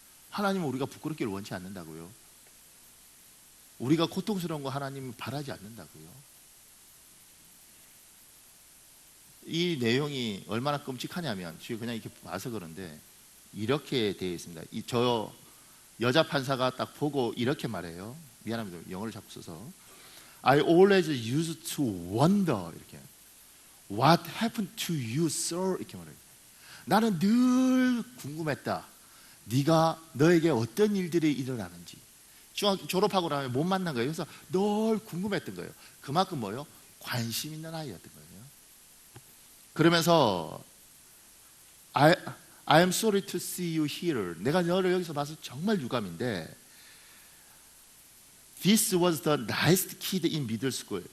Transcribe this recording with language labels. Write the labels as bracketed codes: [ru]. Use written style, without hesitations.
[ko] 하나님은 우리가 부끄럽기를 원치 않는다고요. 우리가 고통스러운 거 하나님은 바라지 않는다고요. 이 내용이 얼마나 끔찍하냐면 지금 그냥 이렇게 봐서 그런데 이렇게 되어 있습니다. 저 여자 판사가 딱 보고 이렇게 말해요. 미안합니다. 영어를 자꾸 써서 [en] I always used to wonder [ko] 이렇게 [en] What happened to you, sir? [ko] 이렇게 말해요. 나는 늘 궁금했다. 너에게 어떤 일들이 일어나는지. 중학교 졸업하고 나면 못 만난 거예요. 그래서 늘 궁금했던 거예요. 그만큼 뭐요? 관심 있는 아이였던 거예요. 그러면서 [en] I am sorry to see you here. [ko] 내가 너를 여기서 봐서 정말 유감인데 [en] This was the nicest kid in middle school.